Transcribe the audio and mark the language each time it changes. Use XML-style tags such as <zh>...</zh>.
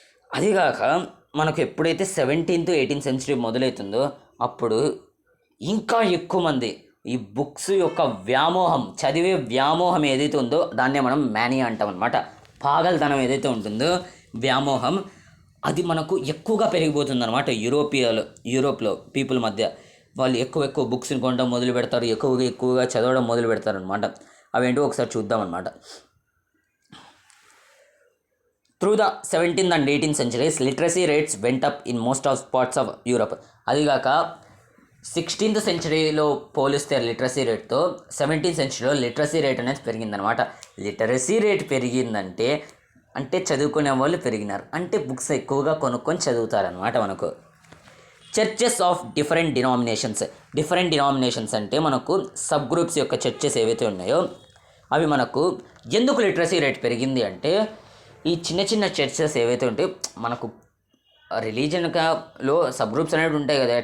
<te>అదిగాక మనకు ఎప్పుడైతే 17th 18th సెంచరీ మొదలవుతుందో అప్పుడు ఇంకా ఎక్కువ మంది ఈ బుక్స్ యొక్క వ్యామోహం, చదివే వ్యామోహం ఏదైతే ఉందో దాన్నే మనం మానియా అంటాం అనమాట. పాగల్తనం ఏదైతే ఉంటుందో వ్యామోహం, అది మనకు ఎక్కువగా పెరిగిపోతుంది అనమాట. యూరోప్లో పీపుల్ మధ్య వాళ్ళు ఎక్కువ బుక్స్ని కొనడం మొదలు పెడతారు, ఎక్కువగా చదవడం మొదలు పెడతారు అనమాట. అవేంటో ఒకసారి చూద్దామన్నమాట.</te> <en>Through the 17th and 18th centuries, literacy rates went up in most of parts of Europe.</en> <te>అదిగాక 16th సెంచరీలో పోలిస్తే లిటరసీ రేట్తో 17th సెంచరీలో లిటరసీ రేట్ అనేది పెరిగిందనమాట. లిటరసీ రేట్ పెరిగిందంటే చదువుకునే వాళ్ళు పెరిగినారు, అంటే బుక్స్ ఎక్కువగా కొనుక్కొని చదువుతారనమాట. మనకు చర్చెస్ ఆఫ్ డిఫరెంట్ డినామినేషన్స్ అంటే మనకు సబ్ గ్రూప్స్ యొక్క చర్చెస్ ఏవైతే ఉన్నాయో అవి మనకు ఎందుకు లిటరసీ రేట్ పెరిగింది అంటే, ఈ చిన్న చర్చెస్ ఏవైతే ఉంటాయో మనకు రిలీజన్లో సబ్ గ్రూప్స్ అనేవి ఉంటాయి కదా.</te>